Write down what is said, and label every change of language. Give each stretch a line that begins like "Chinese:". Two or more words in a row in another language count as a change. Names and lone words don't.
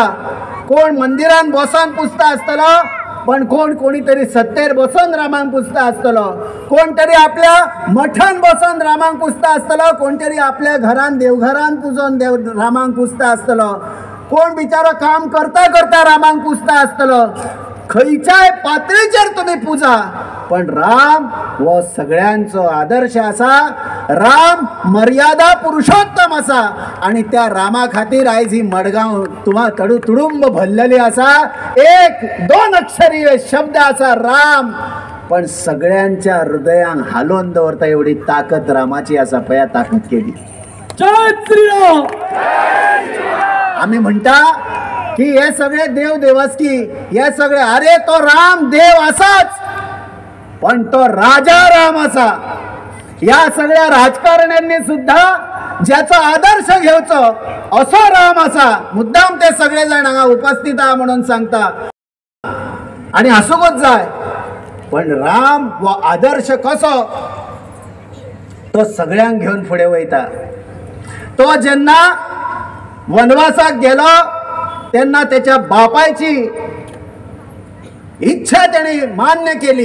Konkani: कोण मंदिरान बसोन पुजता आसतलो, पण कोणीतरी सत्तेर बसोन रामांक पुजता आसतलो, कोण तरी आपल्या मठान बसोन रामांक पुजता आसतलो, कोण तरी आपल्या घरान देवघरान पुजोन रामांक पुजता आसतलो, कोण बिचारो काम करता करता रामांक पुजता आसतलो. खंयच्याय पातळीचेर तुम्ही पुजा, पण राम हो सगळ्यांचो आदर्श असा. राम मर्यादा पुरुषोत्तम असा आणि त्या रामा खातीर आयज ही मडगांव तुम्हा तुडुंब भरलेली असा. 1-2 अक्षरीय शब्द असा राम, पण सगळ्यांच्या हृदयांक हालोवन दवरता एवढी ताकद रामाची असा. पया ताकद केली. जय श्रीराम. आम्ही म्हणता की हे सगळे देव देवस्की, हे सगळे, अरे तो राम देव असाच, पण तो राजा राम असा. या सगळ्या राजकारण्यांनी सुद्धा ज्याचा आदर्श घेवचो असो राम असा. मुद्दाम ते सगळे जण हांगा उपस्थित आहा म्हणून सांगता आणि हसूकच जाय. पण राम व आदर्श कसो, तो सगळ्यांक घेऊन फुडें वयता. तो जेन्ना वनवासाक गेलो तेन्ना त्याच्या बापायची इच्छा त्याने मान्य केली.